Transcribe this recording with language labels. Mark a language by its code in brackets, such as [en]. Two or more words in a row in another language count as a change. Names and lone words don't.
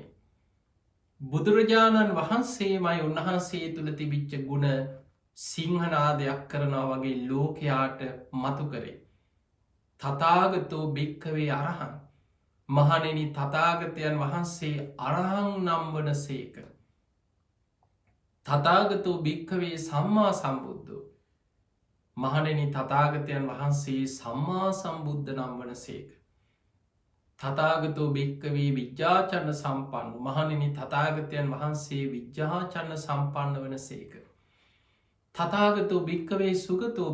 [si] බුදුරජාණන් වහන්සේමයි උන්වහන්සේ තුළ තිබිච්ච ගුණ සිංහනාදයක් කරනවා වගේ ලෝකයාට මතු කරේ. [pi] තතාගතෝ භික්කවේ අරහන් [si] මහණෙනි තථාගතයන් වහන්සේ අරහං නම් වන සේක. [pi] තථාගතෝ භික්ඛවේ සම්මා සම්බුද්ධෝ. [si] මහණෙනි තථාගතයන් වහන්සේ සම්මා සම්බුද්ධ නම් වන සේක. [pi] තථාගතෝ භික්ඛවේ විජ්ජාචරණ සම්පන්න. [si] මහණෙනි තථාගතයන් වහන්සේ විජ්ජාචරණ සම්පන්න වන සේක. [pi] තථාගතෝ භික්ඛවේ සුගතෝ.